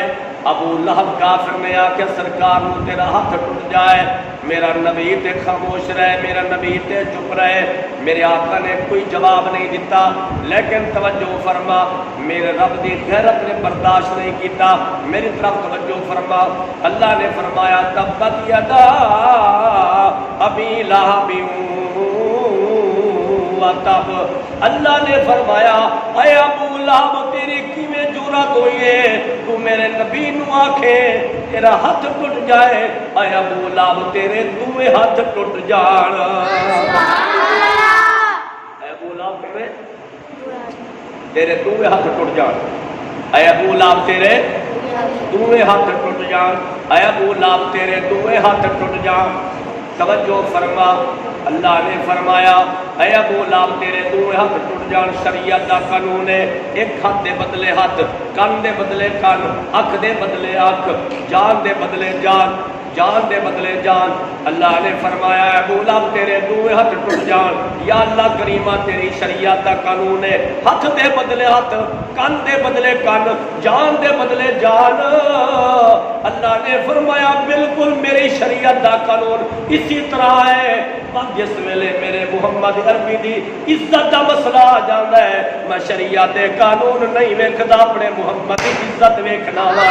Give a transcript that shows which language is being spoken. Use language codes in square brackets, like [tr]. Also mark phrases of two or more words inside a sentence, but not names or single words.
[pa] ابو لہب کافر نے آکھیا سرکار نو تیرا ہاتھ ٹوٹ جائے میرا نبی تے خاموش رہے، میرا نبی تے چپ رہے، میرے آقا نے کوئی جواب نہیں دیتا، لیکن توجہ فرما، میرے رب دی غیرت نے برداشت نہیں کیتا، میری طرف توجہ فرما، اللہ نے فرمایا [ar] تبت یدا ابی لہب [pa] وتب، اللہ نے فرمایا اے ابو لہب تیری کیویں جرات ہوئی ہے تو میرے نبی نو آکھے تیرا ہاتھ ٹوٹ جائے، اے ابو لہب تیرے دوویں ہاتھ ٹوٹ جان، اے ابو لہب تیرے دوویں ہاتھ ٹوٹ جان، اے ابو لہب تیرے دوویں ہاتھ ٹوٹ جان، اے ابو لہب تیرے دوویں ہاتھ ٹوٹ جان۔ توجہ فرما، اللہ نے فرمایا اے ابو لہب تیرے دوویں ہاتھ ٹوٹ جان، شریعت دا قانون ہے، ایک ہاتھ دے بدلے ہاتھ، کان دے بدلے کان، اکھ دے بدلے اکھ، جان دے بدلے جان، جان دے بدلے جان۔ اللہ نے فرمایا اے ابو لہب تیرے دوویں ہاتھ ٹوٹ جان، یا اللہ کریمہ تیری شریعت دا قانون ہے، ہاتھ دے بدلے ہاتھ، کان دے بدلے کان، جان دے بدلے جان۔ اللہ نے فرمایا بالکل میری شریعت دا قانون اسی طرح ہے، جس ویلے میرے محمد عربی دی عزت دا مسئلہ آ جاتا ہے میں شریعت دے قانون نہیں ویکھدا، اپنے محمد دی عزت ویکھنا وا۔